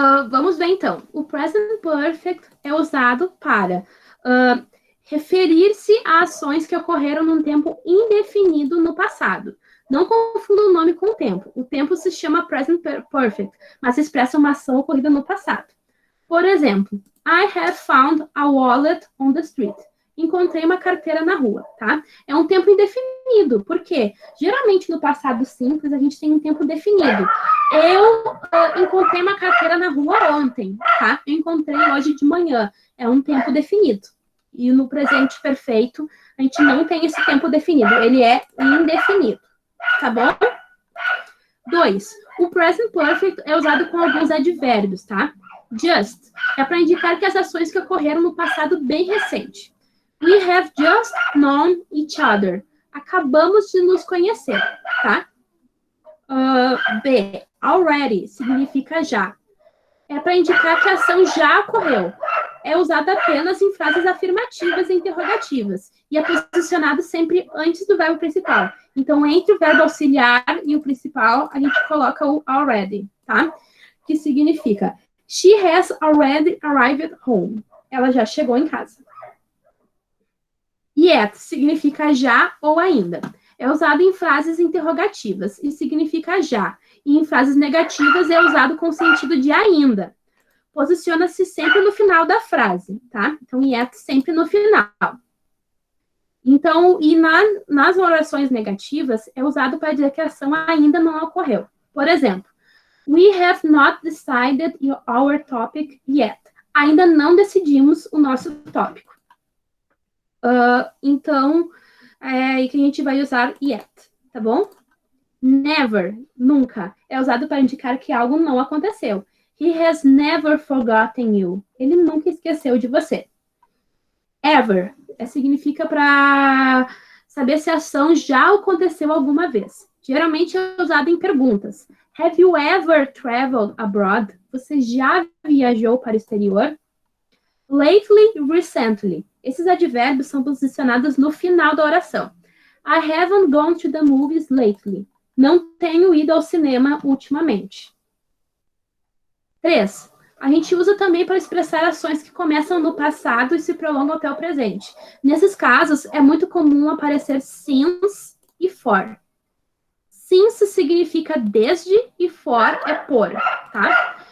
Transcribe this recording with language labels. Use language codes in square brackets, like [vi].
[pt] Vamos ver, então. O present perfect é usado para referir-se a ações que ocorreram num tempo indefinido no passado. Não confunda o nome com o tempo. O tempo se chama present perfect, mas expressa uma ação ocorrida no passado. Por exemplo, [en] I have found a wallet on the street. [pt] Encontrei uma carteira na rua, tá? É um tempo indefinido. Por quê? Geralmente no passado simples a gente tem um tempo definido. Eu encontrei uma carteira na rua ontem, tá? Eu encontrei hoje de manhã. É um tempo definido. E no presente perfeito a gente não tem esse tempo definido. Ele é indefinido. Tá bom? 2. O present perfect é usado com alguns advérbios, tá? Just é para indicar que as ações que ocorreram no passado bem recente. [en] We have just known each other. [pt] Acabamos de nos conhecer, tá? B. Already significa já. É para indicar que a ação já ocorreu. É usado apenas em frases afirmativas e interrogativas. E é posicionado sempre antes do verbo principal. Então, entre o verbo auxiliar e o principal, a gente coloca o already, tá? Que significa [en] She has already arrived home. [pt] Ela já chegou em casa. Yet significa já ou ainda. É usado em frases interrogativas e significa já. E em frases negativas é usado com o sentido de ainda. Posiciona-se sempre no final da frase, tá? Então, yet sempre no final. Então, nas orações negativas, é usado para dizer que a ação ainda não ocorreu. Por exemplo, [en] we have not decided our topic yet. [pt] Ainda não decidimos o nosso tópico. Então, é aí que a gente vai usar yet, tá bom? Never, nunca, é usado para indicar que algo não aconteceu. [en] He has never forgotten you. [pt] Ele nunca esqueceu de você. Ever significa para saber se a ação já aconteceu alguma vez. Geralmente é usado em perguntas. [en] Have you ever traveled abroad? [pt] Você já viajou para o exterior? Lately, recently. Esses advérbios são posicionados no final da oração. [en] I haven't gone to the movies lately. [pt] Não tenho ido ao cinema ultimamente. 3. A gente usa também para expressar ações que começam no passado e se prolongam até o presente. Nesses casos, é muito comum aparecer since e for. Since significa desde e for é por, tá?